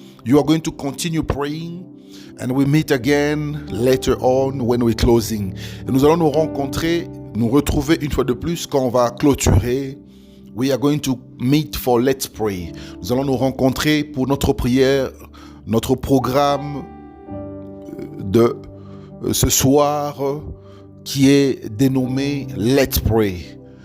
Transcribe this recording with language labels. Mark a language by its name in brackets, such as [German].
[English] You are going to continue praying. And we meet again later on when we're closing. [French] Et nous allons nous rencontrer, nous retrouver une fois de plus quand on va clôturer. [English] We are going to meet for Let's Pray. [French] Nous allons nous rencontrer pour notre prière, notre programme de ce soir qui est dénommé Let's Pray.